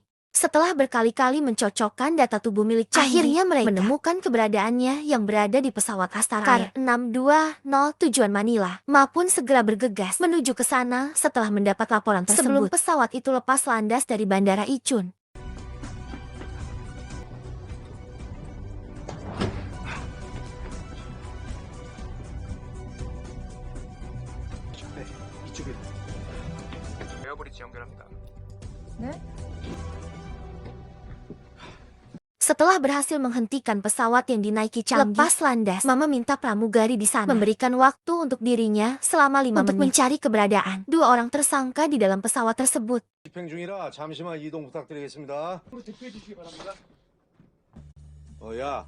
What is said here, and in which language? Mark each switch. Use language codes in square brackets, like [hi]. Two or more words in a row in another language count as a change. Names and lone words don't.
[id] Setelah berkali-kali mencocokkan data tubuh milik Changi, akhirnya mereka menemukan keberadaannya yang berada di pesawat Astara Air 620 tujuan Manila. Ma pun segera bergegas menuju ke sana setelah mendapat laporan tersebut. Sebelum pesawat itu lepas landas dari Bandara Ichun. [ko] 에어브리지 연결합니다. [id] Setelah berhasil menghentikan pesawat yang dinaiki Changi lepas landas, Mama minta pramugari di sana memberikan waktu untuk dirinya selama 5 menit untuk mencari keberadaan dua orang tersangka di dalam pesawat tersebut. [ko] 집행 중이라 잠시만 이동 부탁드리겠습니다. 야.